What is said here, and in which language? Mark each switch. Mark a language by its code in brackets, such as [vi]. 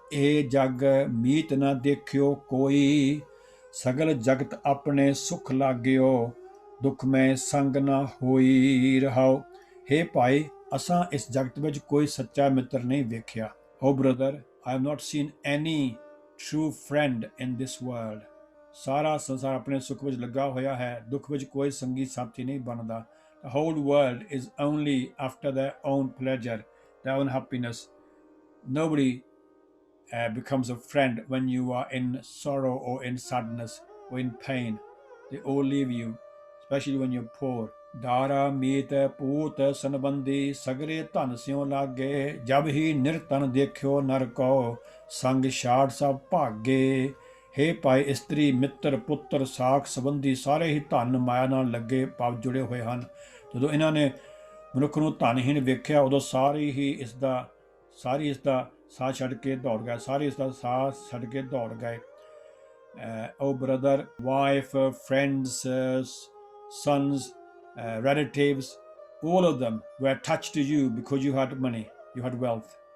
[pa] ਇਹ ਜਗ ਮੀਤ ਨਾ ਦੇਖਿਓ ਕੋਈ, ਸਗਲ ਜਗਤ ਆਪਣੇ ਸੁਖ ਲਾਗਿਓ, ਦੁੱਖ ਮੈਂ ਸੰਗ ਨਾ ਹੋਈ ਰਹਾਓ। ਹੇ ਭਾਈ, ਅਸਾਂ ਇਸ ਜਗਤ ਵਿੱਚ ਕੋਈ ਸੱਚਾ ਮਿੱਤਰ ਨਹੀਂ ਵੇਖਿਆ। [en] Oh brother, I have not seen any true friend in this world। [pa] ਸਾਰਾ ਸੰਸਾਰ ਆਪਣੇ ਸੁੱਖ ਵਿੱਚ ਲੱਗਾ ਹੋਇਆ ਹੈ, ਦੁੱਖ ਵਿੱਚ ਕੋਈ ਸੰਗੀ ਸਾਥੀ ਨਹੀਂ ਬਣਦਾ। [en] The whole world is only after their own pleasure, their own happiness। Nobody becomes a friend when you are in sorrow or in sadness or in pain। They all leave you, especially when you're poor। [pa] ਡਾਰਾ ਮੀਤ ਪੂਤ ਸੰਬੰਧੀ, ਸਗਰੇ ਧਨ ਸਿਉ ਲਾਗੇ, ਜਬ ਹੀ ਨਿਰਧਨ ਦੇਖਿਓ ਨਰ ਕੋ, ਸੰਗ ਛਾੜ ਸਭ ਭਾਗੇ। ਹੇ ਭਾਈ, ਇਸਤਰੀ ਮਿੱਤਰ ਪੁੱਤਰ ਸਾਖ ਸੰਬੰਧੀ ਸਾਰੇ ਹੀ ਧਨ ਮਾਇਆ ਨਾਲ ਲੱਗੇ ਭਾਵ ਜੁੜੇ ਹੋਏ ਹਨ। ਜਦੋਂ ਇਹਨਾਂ ਨੇ ਮਨੁੱਖ ਨੂੰ ਧਨਹੀਣ ਵੇਖਿਆ, ਉਦੋਂ ਸਾਰੀ ਇਸ ਦਾ ਸਾਥ ਛੱਡ ਕੇ ਦੌੜ ਗਏ, ਸਾਰੇ ਇਸ ਦਾ ਸਾਥ ਛੱਡ ਕੇ ਦੌੜ ਗਏ। [en] Oh brother, wife, friends, sons, relatives, all of them were attached to you because you had money, you had wealth।